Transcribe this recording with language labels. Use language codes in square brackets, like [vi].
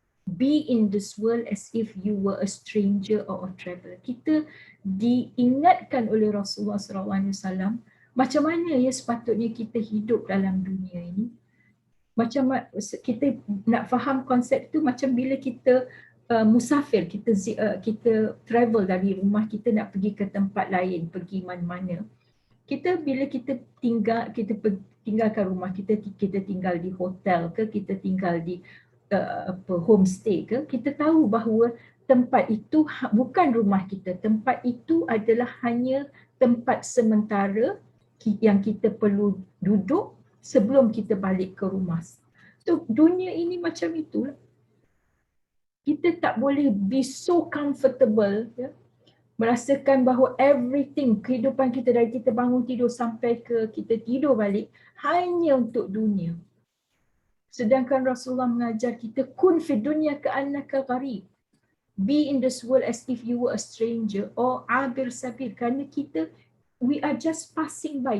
[en] Be in this world as if you were a stranger or a traveler. [ms] Kita diingatkan oleh Rasulullah SAW macam mana ya sepatutnya kita hidup dalam dunia ini. Macam kita nak faham konsep tu macam bila kita musafir, kita travel dari rumah kita nak pergi ke tempat lain, pergi mana-mana. Bila kita tinggalkan rumah kita tinggal di hotel ke, kita tinggal di homestay ke, kita tahu bahawa tempat itu bukan rumah kita. Tempat itu adalah hanya tempat sementara yang kita perlu duduk sebelum kita balik ke rumah. So dunia ini macam itulah. Kita tak boleh [en] be so comfortable [ms] ya, Merasakan bahawa everything, kehidupan kita dari kita bangun tidur sampai ke kita tidur balik hanya untuk dunia. Sedangkan Rasulullah mengajar kita [ar] kun fi dunya ka'annaka gharib. [en] Be in this world as if you were a stranger or [ar] abir sabil. [ms] Kerana kita, [en] we are just passing by.